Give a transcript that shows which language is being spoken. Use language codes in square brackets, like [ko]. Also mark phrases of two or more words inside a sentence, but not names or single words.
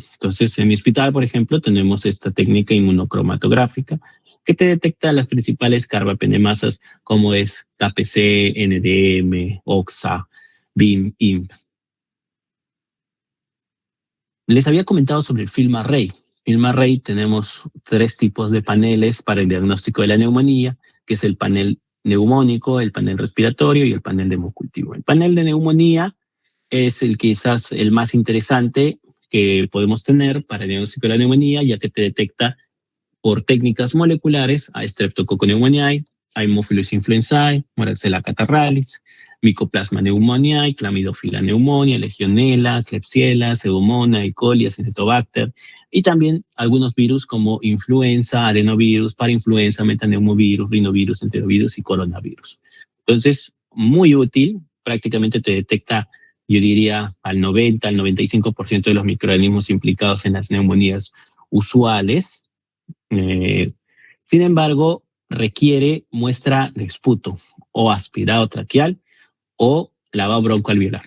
[es] Entonces, en mi hospital, por ejemplo, tenemos esta técnica inmunocromatográfica que te detecta las principales carbapenemasas como es KPC, NDM, OXA, BIM, IMP. Les había comentado sobre el [en] film array. Film array [es] tenemos 3 tipos de paneles para el diagnóstico de la neumonía, que es el panel neumónico, el panel respiratorio y el panel de hemocultivo. El panel de neumonía es quizás el más interesante que podemos tener para el diagnóstico de la neumonía, ya que te detecta por técnicas moleculares a Streptococcus pneumoniae, a Haemophilus influenzae, Moraxella catarrhalis, Mycoplasma pneumoniae, Chlamydophila pneumonia, Legionella, Klebsiella, Pseudomonas, E. coli, Acinetobacter, y también algunos virus como influenza, adenovirus, parainfluenza, metaneumovirus, rinovirus, enterovirus y coronavirus. Entonces, muy útil, prácticamente te detecta, yo diría, al 90, al 95% de los microorganismos implicados en las neumonías usuales. Sin embargo, requiere muestra de esputo o aspirado traqueal o lavado broncoalveolar.